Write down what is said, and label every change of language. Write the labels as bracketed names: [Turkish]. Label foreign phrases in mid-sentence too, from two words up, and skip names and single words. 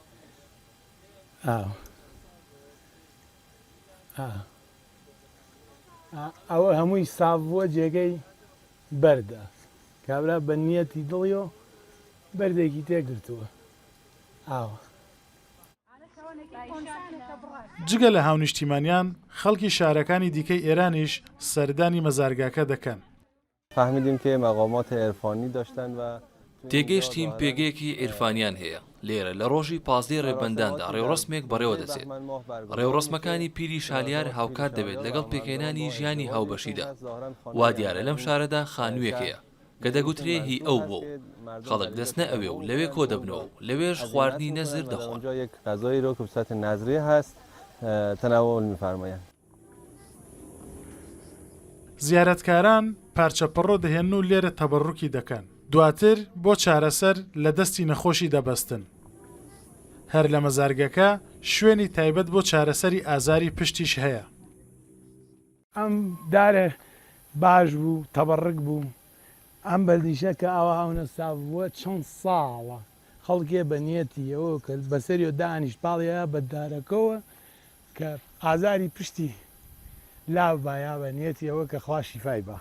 [Central Kurdish] ئەوە هەمووی ساڤوە جێگەی بەردە کابرا بە نیەتی دڵیەوە بەردێکی تێگرتووە ئاوە. جگە لە هاونیشتیمانیان خەڵکی شارەکانی دیکەی ئێرانیش سەردانی مەزارگاکە دەکەن. [Persian] فهمیدیم که مقامات عرفانی داشتن و [Central Kurdish] تێگەیشتیم پێگەیەکی عیرفانیان هەیە لێرە لە ڕۆژی 15 ڕێبەنداندا ڕێوڕسمێک بەڕێوە دەچێت. ڕێوڕسمەکانی پیری شالیار هاوکات دەبێت لەگەڵ پێکێنانی ژیانی هاوبەشیدا. وا دیارە لەم شارەدا خانوویەک هەیە کە دەگوترێ هی ئەو بۆ خەڵک دەستنە ئەوێ و لەوێ کۆ دەبنەوە و لەوێش خواردنی نەزر دەخۆن. [Persian] یک غذایی رو که به صورت نظری هست تناول می‌فرمایند. [Central Kurdish] زیارەتکاران پارچەپەڕۆ دەهێن و لێرە تەبەڕوکی دەکەن. دواتر بۆ چارەسەر لە دەستی نەخۆشی دەبەستن. هەر لە مەزارگەکە شوێنی تایبەت بۆ چارەسەری ئازاری پشتیش هەیە. ئەم دارە باش بوو تەبەڕک بوو ئەم بەردیشە کە ئەوە هاونە ساوە چەند ساڵە خەڵکێ بە نیەتیەوە کە بەسەری و دانیشت پاڵیە بە دارەکەەوە کە ئازاری پشتی لاو بایا بە نیەتیەوە کە خوا شیفای بە.